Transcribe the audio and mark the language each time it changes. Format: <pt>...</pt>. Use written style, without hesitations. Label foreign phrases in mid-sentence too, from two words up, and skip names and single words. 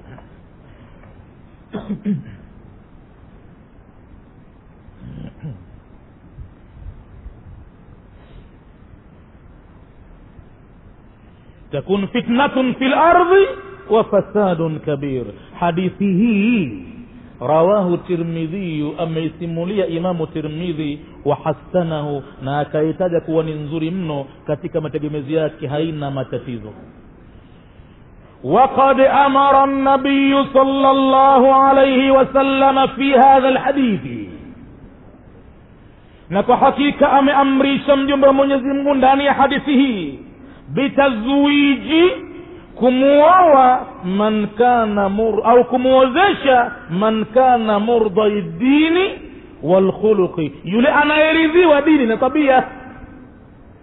<ar>تكن فتنة في الأرض وفساد كبير.</ar> <sw>Hadithi hii rawahu Tirmidhi, ameisimulia Imamu Tirmidhi,</sw> <ar>وحسنه,</ar> <sw>na akaitaja kuwa ni nzuri mno katika mategemezi yake, haina matatizo.</sw> <ar>وقد أمر النبي صلى الله عليه وسلم في هذا الحديث,</ar> <sw>na kwa hakika ameamrisha mjumbe wa Mwenyezi Mungu ndani ya hadithi hii, bitazwiji, kumuoa</sw> <ar>من كان</ar> <sw>au kumuozesha</sw> <ar>من كان مرضي الدين والخلق,</ar> <sw>yule anayeridhiwa dini na tabia.</sw>